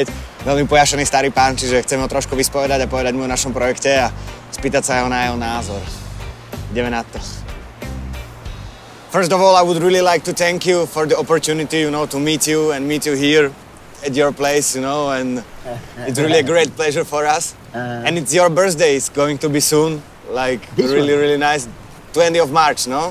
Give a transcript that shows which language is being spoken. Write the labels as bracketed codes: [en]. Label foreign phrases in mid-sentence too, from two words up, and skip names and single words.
[sk] Veľmi pojašený starý pán, čiže chceme ho trošku vyspovedať a povedať mu o našom projekte a spýtať sa ho na jeho názor. Ideme na to. [en] First of all, I would really like to thank you for the opportunity, to meet you here at your place, and it's really a great pleasure for us. And it's your birthday, it's going to be soon, like really nice. 20th of March, no?